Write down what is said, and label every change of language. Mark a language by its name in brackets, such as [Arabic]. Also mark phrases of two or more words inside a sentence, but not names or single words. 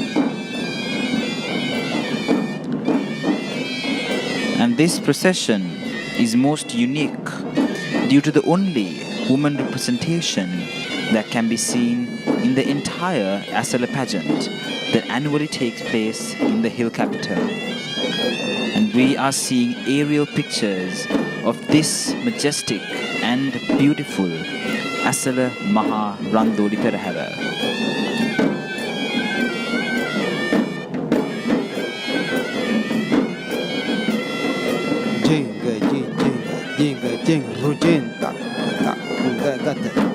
[English] And this procession is most unique due to the only woman representation that can be seen in the entire Esala pageant that annually takes place in the hill capital. And we are seeing aerial pictures of this majestic and beautiful Esala Maha Randoli Perahera. Jenga, jenga, jenga, rujenta, gata.